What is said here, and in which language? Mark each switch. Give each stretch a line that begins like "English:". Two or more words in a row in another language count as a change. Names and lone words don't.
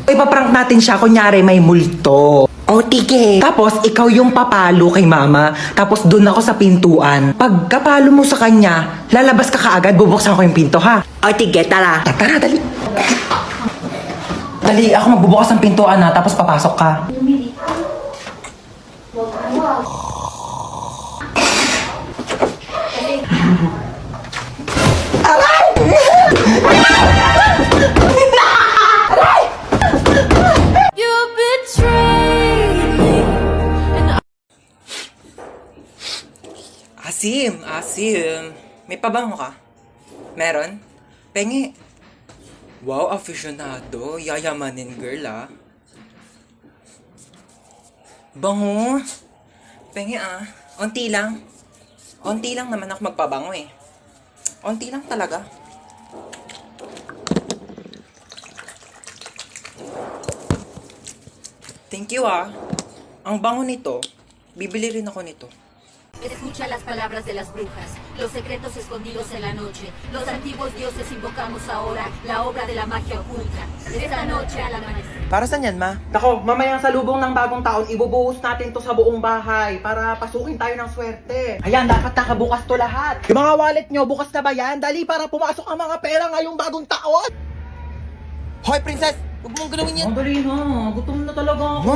Filipino: Ipaprank natin siya, kunyari may multo. O, tige. Tapos, ikaw yung papalo kay mama. Tapos, dun ako sa pintuan. Pag kapalo mo sa kanya, lalabas ka kaagad, bubuksan ko yung pinto, ha? O, tige, tara. Tara, dali. Dali, ako magbubukas ng pintuan, ha? Tapos, papasok ka.
English: You betrayed me.
Filipino: Asim. May pabango ka? Meron? Pengi. Wow, aficionado. Yayamanin girl, ah. Bango. Pengi, ah. Onti lang. Onti lang naman ako magpabango, eh. Onti lang talaga.
English: Thank you,
Filipino: ah. Ang bango nito. Bibili rin ako nito.
Spanish: Escucha las palabras de las brujas, los secretos escondidos en la noche. Los antiguos dioses invocamos ahora la obra de la magia oculta. Esta noche al amanecer.
Filipino: Para saan yan, ma? Tako, mamayang salubong ng bagong taon, ibubuhos natin to sa buong bahay para pasukin tayo ng swerte. Ayan, dapat nakabukas to lahat. Yung mga wallet nyo, bukas na ba yan? Dali para pumasok ang mga pera ngayong bagong taon. Hoy, princess! Huwag mong galawin yan. Dali na, gutom na talaga ako.